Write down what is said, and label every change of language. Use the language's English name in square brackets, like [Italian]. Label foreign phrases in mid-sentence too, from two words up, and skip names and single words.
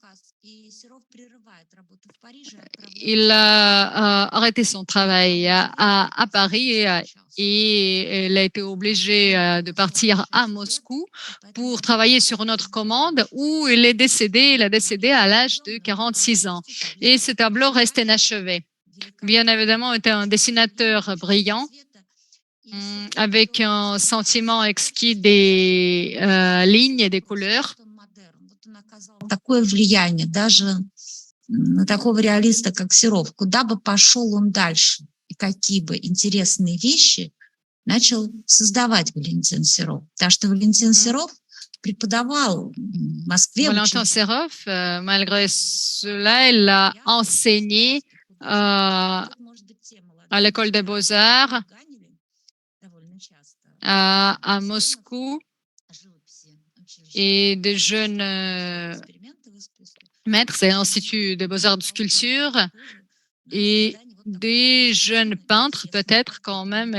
[French] Il a arrêté son travail à Paris et il a été obligé de partir à Moscou pour travailler sur une autre commande où il est décédé. Il a décédé à l'âge de 46 ans. Et ce tableau reste inachevé. Bien évidemment, il était un dessinateur brillant avec un sentiment exquis des lignes et des couleurs. [Russian] Такое влияние даже на такого реалиста, как Серов. Куда бы пошел он дальше и какие бы интересные вещи начал создавать Валентин Серов. Потому что Валентин Серов преподавал в Москве. [French] Valentin Serov, malgré cela, il a enseigné à l'école des beaux-arts à Moscou et des jeunes maîtres, c'est l'Institut des beaux-arts de sculpture et des jeunes peintres peut-être quand même.